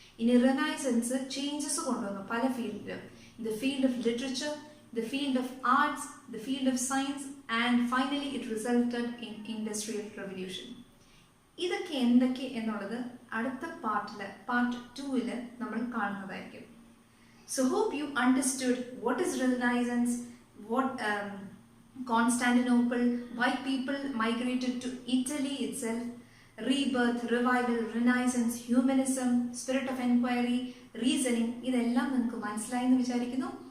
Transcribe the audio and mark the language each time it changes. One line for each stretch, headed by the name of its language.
English: In a Renaissance changes
Malayalam: കൊണ്ടുവന്നു പല ഫീൽഡിലും.
English: In the field of literature, the field of arts, the field of science, and finally it resulted in industrial revolution.
Malayalam: ഇതൊക്കെ എന്തൊക്കെ എന്നുള്ളത് അടുത്ത part 2 നമ്മൾ കാണുന്നതായിരിക്കും.
English: So hope you understood what is Renaissance, what Constantinople, why people migrated to Italy itself, rebirth, revival, Renaissance, humanism, spirit of enquiry, reasoning,
Malayalam: ഇതെല്ലാം നിങ്ങൾക്ക് മനസ്സിലായി എന്ന് വിചാരിക്കുന്നു.